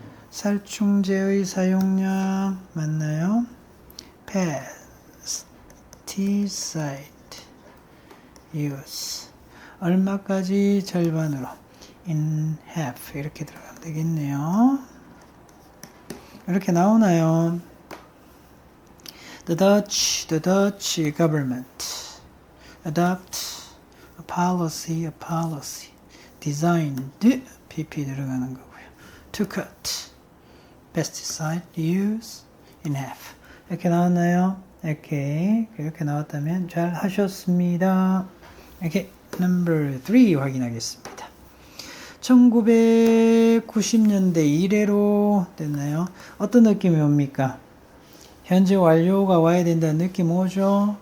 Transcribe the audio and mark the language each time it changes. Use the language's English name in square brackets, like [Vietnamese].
[Korean] 살충제의 사용량, 맞나요? [English] pesticide use. [Korean] 얼마까지? 절반으로. [English] in half. [Korean] 이렇게 들어가면 되겠네요. 이렇게 나오나요? [English] The Dutch government adopt a policy [Korean] designed pp 들어가는 거고요. [English] to cut pesticide use in half. [Korean] 이렇게 나왔나요? 이렇게 나왔다면 잘 하셨습니다. 이렇게 number 3 확인하겠습니다. 1990년대 이래로 됐나요? 어떤 느낌이 옵니까? 현재 완료가 와야 된다는 느낌 오죠?